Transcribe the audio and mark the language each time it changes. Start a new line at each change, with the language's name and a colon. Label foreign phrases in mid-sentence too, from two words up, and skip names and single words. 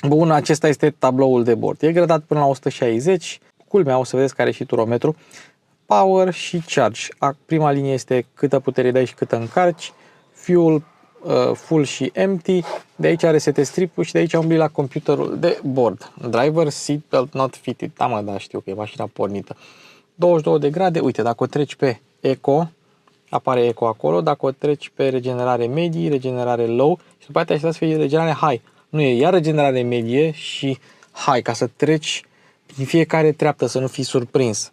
Romanian: Bun, acesta este tabloul de bord. E gradat până la 160. Culmea, o să vedeți că are și turometru.
English: Power și charge.
Romanian: Prima linie este câtă putere dai și câtă încarci.
English: Fuel, full și empty.
Romanian: De aici are
English: reset strip-
Romanian: ul și de aici umbli la computerul de bord.
English: Driver seatbelt not fitted.
Romanian: Da, mă, da, știu că e mașina pornită. 22 de grade. Uite, dacă o treci pe Eco, apare Eco acolo. Dacă o treci pe regenerare medie, regenerare low și după aceea aștepta să fie regenerare high. Nu e, iar regenerare medie și high, ca să treci din fiecare treaptă, să nu fii surprins.